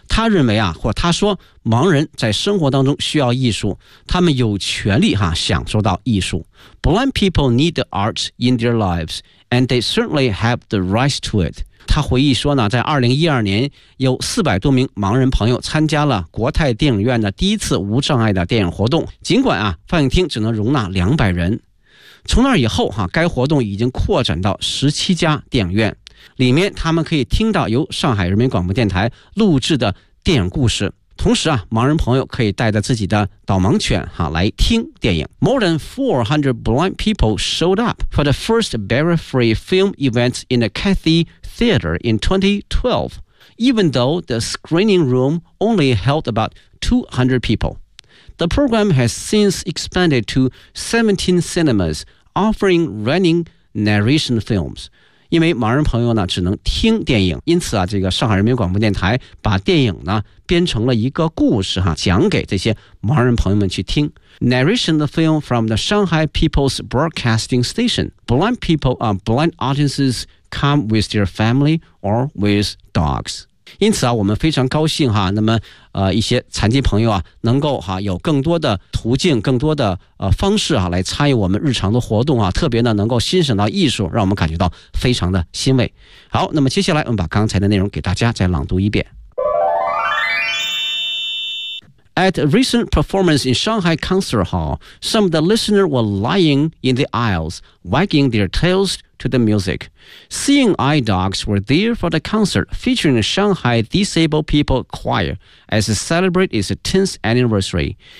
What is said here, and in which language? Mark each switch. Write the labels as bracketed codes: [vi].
[zh] 他认为啊或他说盲人在生活当中需要艺术，他们有权利哈享受到艺术。 [en] Blind people need the arts in their lives. And they certainly have the right to it. [zh] 他回忆说呢，在2012年，有400多名盲人朋友参加了国泰电影院的第一次无障碍的电影活动。尽管啊，放映厅只能容纳200人。从那以后啊，该活动已经扩展到17家电影院，里面他们可以听到由上海人民广播电台录制的电影故事。同时啊，盲人朋友可以带着自己的导盲犬哈来听电影。 [en] More than 400 blind people showed up for the first barrier-free film event in the Cathay Theater in 2012, even though the screening room only held about 200 people. The program has since expanded to 17 cinemas offering running narration films. [zh] 因为盲人朋友呢只能听电影，因此啊，这个上海人民广播电台把电影呢编成了一个故事哈，讲给这些盲人朋友们去听。 [en] Narration the film from the Shanghai People's Broadcasting Station. Blind people and blind audiences come with their family or with dogs. [zh] 因此啊，我们非常高兴哈，那么一些残疾朋友啊，能够哈有更多的途径，更多的方式啊，来参与我们日常的活动啊，特别呢能够欣赏到艺术，让我们感觉到非常的欣慰。好，那么接下来我们把刚才的内容给大家再朗读一遍。 [en] At a recent performance in Shanghai Concert Hall, some of the listeners were lying in the aisles, wagging their tails to the music. Seeing eye dogs were there for the concert featuring the Shanghai Disabled People Choir as it celebrated its 10th anniversary.